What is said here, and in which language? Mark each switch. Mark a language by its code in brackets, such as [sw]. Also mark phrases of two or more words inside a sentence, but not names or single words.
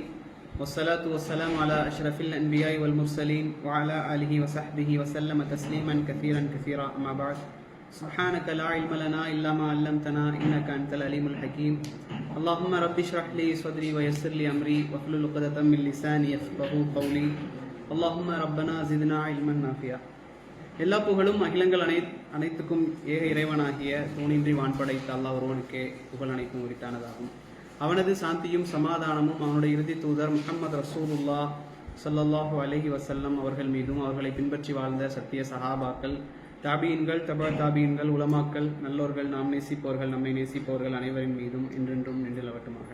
[ar] والصلاة والسلام على أشرف الأنبياء والمرسلين وعلى آله وصحبه وسلم تسليما كثيرا كثيرا أما بعد. سبحانك لا علم لنا إلا ما علمتنا إنك أنت العليم الحكيم. اللهم رب اشرح لي صدري ويسر لي أمري واحلل عقدة من لساني يفقهوا قولي. اللهم ربنا زدنا علما نافعا. [ta] எல்லா புகழும் அகிலங்கள் அனைத்துக்கும் ஏக இறைவனாகிய தூணின்றி வான்படைத்த அல்லாஹ் ஒருவனுக்கே புகழ் அனைத்தும் உரித்தானதாகும். அவனது சாந்தியும் சமாதானமும் அவனுடைய இறுதி தூதர் முஹம்மது [ar] رسول الله صلى الله عليه وسلم [ta] அவர்கள் மீதும் அவர்களை பின்பற்றி வாழ்ந்த சத்திய சஹாபாக்கள், தாபீன்கள், தபா தாபீன்கள், உலமாக்கள், நல்லோர்கள், நாம் நேசிப்பவர்கள், நம்மை நேசிப்பவர்கள் அனைவரின் மீதும் என்றென்றும் நின்று நிலவட்டுமாக.